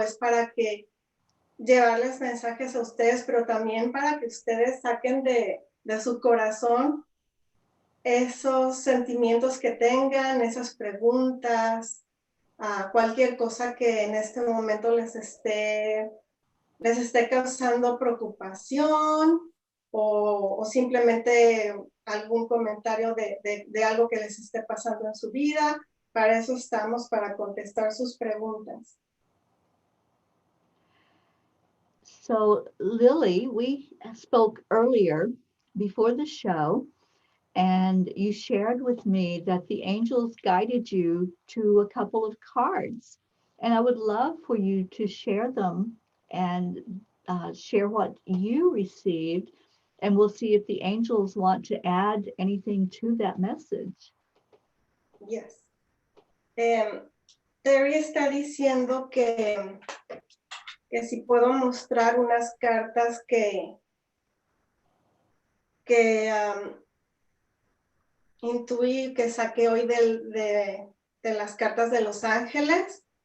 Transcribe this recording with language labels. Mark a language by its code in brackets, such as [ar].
[es] Es para que llevarles mensajes a ustedes, pero también para que ustedes saquen de su corazón esos sentimientos que tengan, esas preguntas, cualquier cosa que en este momento les esté causando preocupación o simplemente algún comentario de algo que les esté pasando en su vida. Para eso estamos, para contestar sus preguntas. [en] So, Lily, we spoke earlier before the show, and you shared with me that the angels guided you to a couple of cards. And I would love for you to share them and share what you received. And we'll see if the angels want to add anything to that message. Yes. [es] Teri está diciendo que si puedo mostrar unas cartas que intuí, que saqué hoy de las cartas de Los Ángeles.